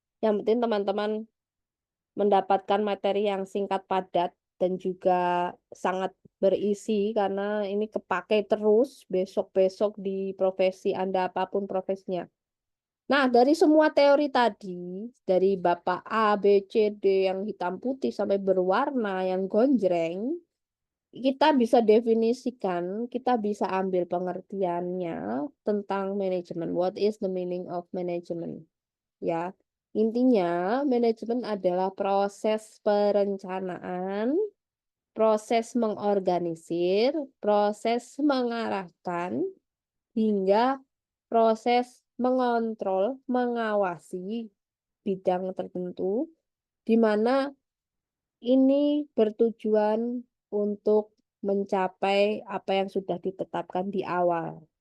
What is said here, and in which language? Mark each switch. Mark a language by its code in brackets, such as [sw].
[id] Yang penting teman-teman mendapatkan materi yang singkat padat dan juga sangat berisi karena ini kepakai terus besok-besok di profesi Anda apapun profesinya. Nah, dari semua teori tadi, dari Bapak A, B, C, D yang hitam putih sampai berwarna yang gonjreng, kita bisa definisikan, kita bisa ambil pengertiannya tentang manajemen. [en] What is the meaning of management? [id] Ya, intinya manajemen adalah proses perencanaan, proses mengorganisir, proses mengarahkan, hingga proses mengontrol, mengawasi bidang tertentu, di mana ini bertujuan untuk mencapai apa yang sudah ditetapkan di awal.